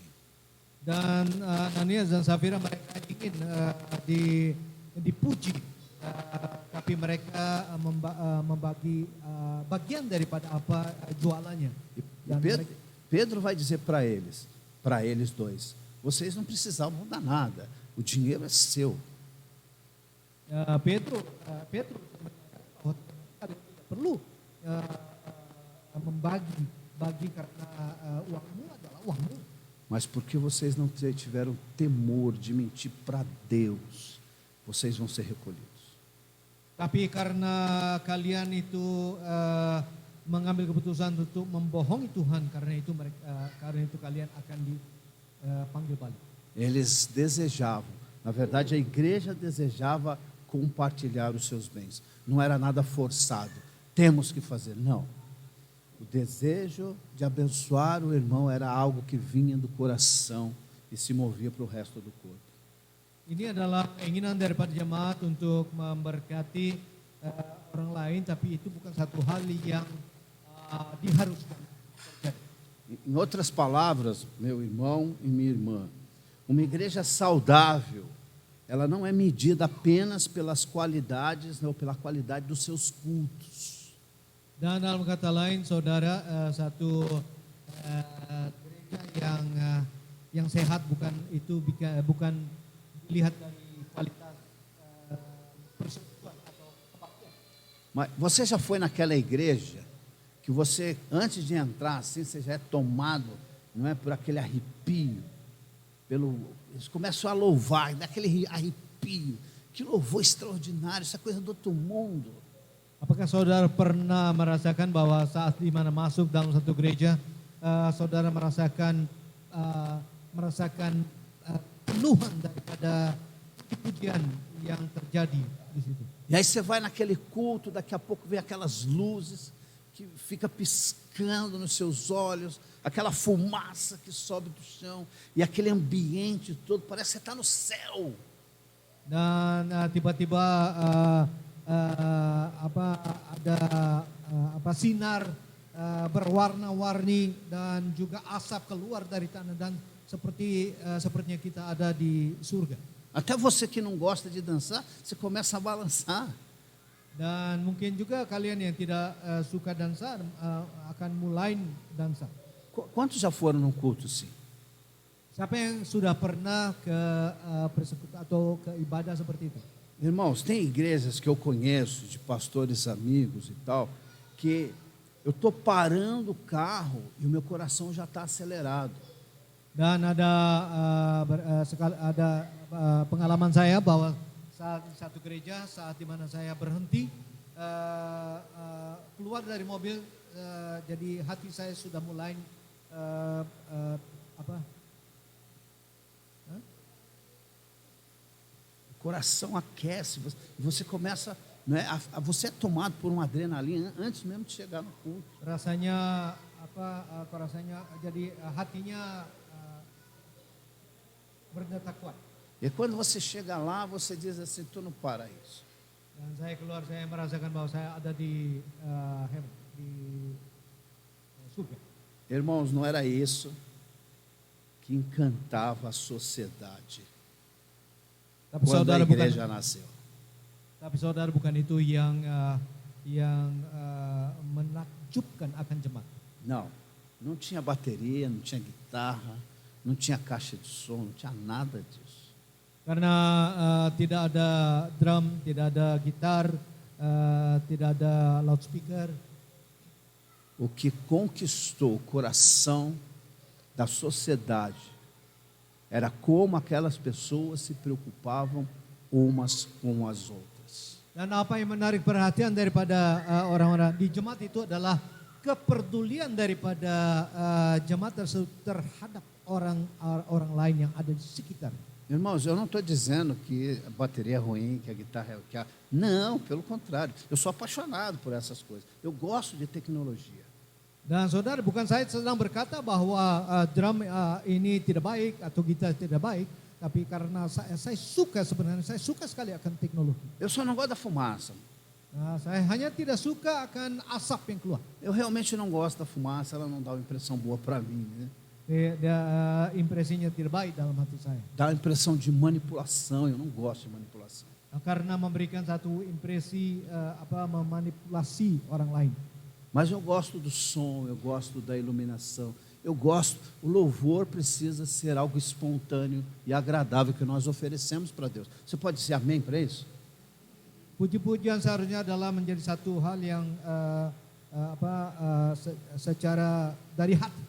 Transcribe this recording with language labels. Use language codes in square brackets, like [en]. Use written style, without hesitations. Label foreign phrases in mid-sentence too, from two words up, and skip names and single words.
[id] Dan Ananias dan Safira mereka ingin dipuji, tapi mereka membagi bagian daripada apa jualannya. [pt] E Pedro vai dizer para eles dois: vocês não precisavam dar nada, o dinheiro é seu. [id] Pedro perlu membagi karena uangmu adalah uangmu. [pt] Mas porque vocês não tiveram temor de mentir para Deus, vocês vão ser recolhidos. [id] Tapi karena kalian itu mengambil keputusan untuk membohongi Tuhan, karena itu kalian akan dipanggil balik. [pt] Eles desejavam, na verdade a igreja desejava compartilhar os seus bens. Não era nada forçado, temos que fazer, não. O desejo de abençoar o irmão era algo que vinha do coração e se movia para o resto do corpo. [id] Ini adalah keinginan daripada jemaat untuk memberkati orang lain, tapi itu bukan satu hal yang diharuskan terjadi. [pt] Em outras palavras, meu irmão e minha irmã, uma igreja saudável, ela não é medida apenas pelas qualidades ou pela qualidade dos seus cultos. [id] Dan dalam kata lain, saudara, satu gereja yang sehat bukan dilihat dari kualitas persekutuan atau kebaktian. [pt] Mas você já foi naquela igreja que você, antes de entrar assim, você já é tomado, não é, por aquele arrepio, eles começam a louvar, daquele arrepio, que louvor extraordinário, isso é coisa do outro mundo. [id] Apakah saudara pernah merasakan bahwa saat di mana masuk dalam satu gereja, saudara merasakan penuhan daripada pujian yang terjadi di situ? [pt] E aí você vai naquele culto, daqui a pouco vem aquelas luzes que fica piscando nos seus olhos, aquela fumaça que sobe do chão, e aquele ambiente todo, parece que você está no céu. [id] Dan tiba-tiba ada sinar berwarna-warni dan juga asap keluar dari tanah dan sepertinya kita ada di surga. [pt] Até você que não gosta de dançar, você começa a balançar. [id] Dan mungkin juga kalian yang tidak suka dansa akan mulai dansa. [pt] Quantos já foram num culto assim? [id] Siapa yang sudah pernah ke persekutuan atau ke ibadah seperti itu? [pt] Irmãos, tem igrejas que eu conheço, de pastores amigos e tal, que eu estou parando o carro e o meu coração já está acelerado. [id] Dan ada pengalaman saya bahwa saat satu gereja, saat di mana saya berhenti, keluar dari mobil, jadi hati saya sudah mulai [pt] O coração aquece, você começa, né, você é tomado por uma adrenalina antes mesmo de chegar no culto. [id] Rasanya jadi hatinya berdetak kuat. [pt] E quando você chega lá, você diz assim, estou no paraíso. [id] Dan saya keluar, saya merasakan bahwa saya ada di surga. [pt] Irmãos, não era isso que encantava a sociedade quando a igreja nasceu. [id] Tapi saudara, bukan itu yang menakjubkan akan jemaat. [pt] Não tinha bateria, não tinha guitarra, não tinha caixa de som, não tinha nada disso. [id] Karena tidak ada drum, tidak ada gitar, tidak ada loudspeaker. [pt] O que conquistou o coração da sociedade era como aquelas pessoas se preocupavam umas com as outras. [id] Dan apa yang menarik perhatian daripada orang-orang di jemaat itu adalah kepedulian daripada jemaat tersebut terhadap orang lain yang ada di sekitar. [pt] Irmãos, eu não estou dizendo que a bateria é ruim, que a guitarra é ruim. Não, pelo contrário. Eu sou apaixonado por essas coisas. Eu gosto de tecnologia. [id] Dan saudara, bukan saya sedang berkata bahwa drum ini tidak baik atau gitar tidak baik, tapi karena saya suka sebenarnya, saya suka sekali akan teknologi. [pt] Eu só não gosto da fumaça. [id] Saya hanya tidak suka akan asap yang keluar. [pt] Eu realmente não gosto da fumaça, ela não dá uma impressão boa para mim, né? [id] Impresinya tidak baik dalam hati saya. [pt] Dá a impressão de manipulação, eu não gosto de manipulação. [id] Karena memberikan satu impresi memanipulasi orang lain. [pt] Mas eu gosto do som, eu gosto da iluminação, eu gosto, o louvor precisa ser algo espontâneo e agradável que nós oferecemos para Deus. Você pode dizer amém para isso? [id] Puji-pujian seharusnya adalah menjadi satu hal yang secara dari hati.